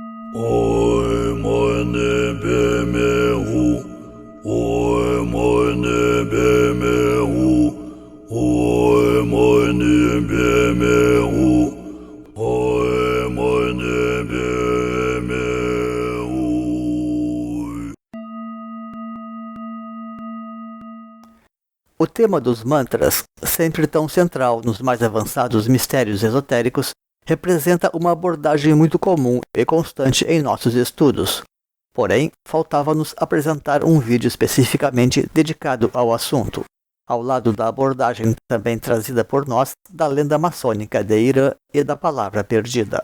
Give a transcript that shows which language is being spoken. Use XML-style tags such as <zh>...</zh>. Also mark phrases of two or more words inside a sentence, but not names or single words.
<pt>Oi, mane bemehu, oi, mane bemehu, oi, mane bemehu, oi, mane bemehu. O tema dos mantras, sempre tão central nos mais avançados mistérios esotéricos, representa uma abordagem muito comum e constante em nossos estudos. Porém, faltava-nos apresentar um vídeo especificamente dedicado ao assunto, ao lado da abordagem também trazida por nós da lenda maçônica de Irã e da palavra perdida.</pt>